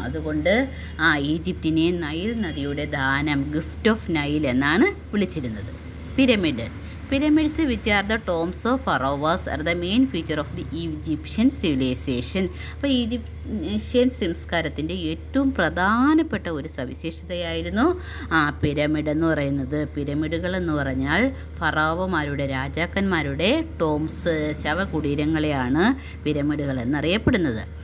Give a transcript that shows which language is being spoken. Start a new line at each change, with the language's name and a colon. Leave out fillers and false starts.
Malayalam: അതുകൊണ്ട് ഈജിപ്തിനെ നൈൽ നദിയുടെ ദാനം,
English: gift of Nile
Malayalam: എന്നാണ് വിളിച്ചിരുന്നത്.
English: Pyramids, which are the tombs of pharaohs, are the main feature of the Egyptian civilization.
Malayalam: അപ്പോൾ Egyptian സംസ്കാരത്തിൻ്റെ ഏറ്റവും പ്രധാനപ്പെട്ട ഒരു സവിശേഷതയായിരുന്നു പിരമിഡ് എന്ന് പറയുന്നത്. പിരമിഡുകൾ എന്ന് പറഞ്ഞാൽ ഫറോവമാരുടെ, രാജാക്കന്മാരുടെ ടോംസ്, ശവകുടീരങ്ങളെയാണ് പിരമിഡുകൾ എന്നറിയപ്പെടുന്നത്.